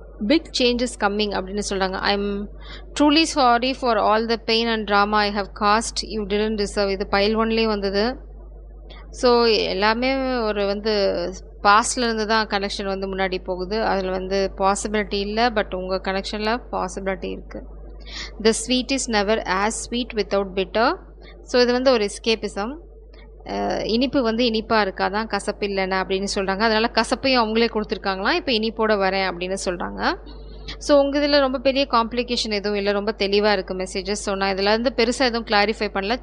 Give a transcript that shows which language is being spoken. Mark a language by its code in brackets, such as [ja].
[en] Big changes coming [ta] அப்படின்னு சொல்கிறாங்க. [en] I'm truly sorry for all the pain and drama I have caused. You didn't deserve. [ta] இது file 1லேயே வந்தது. So எல்லாமே ஒரு வந்து பாஸ்டில் இருந்து தான் கனெக்ஷன் வந்து முன்னாடி போகுது. அதில் வந்து பாசிபிலிட்டி இல்லை, பட் உங்கள் கனெக்ஷனில் பாசிபிலிட்டி இருக்குது. [en] The sweet is never as sweet without bitter. [ta] So இது வந்து ஒரு எஸ்கேபிசம். இனிப்பு வந்து இனிப்பாக இருக்காதான், கசப்பு இல்லைன்னா அப்படின்னு சொல்கிறாங்க. அதனால் கசப்பையும் அவங்களே கொடுத்துருக்காங்களாம். இப்போ இனிப்போட வரேன் அப்படின்னு சொல்கிறாங்க. ஸோ உங்கள் இதில் ரொம்ப பெரிய காம்ப்ளிகேஷன் எதுவும் இல்லை, ரொம்ப தெளிவாக இருக்குது மெசேஜஸ். ஸோ நான் இதில் வந்து பெருசாக எதுவும் கிளாரிஃபை பண்ணல.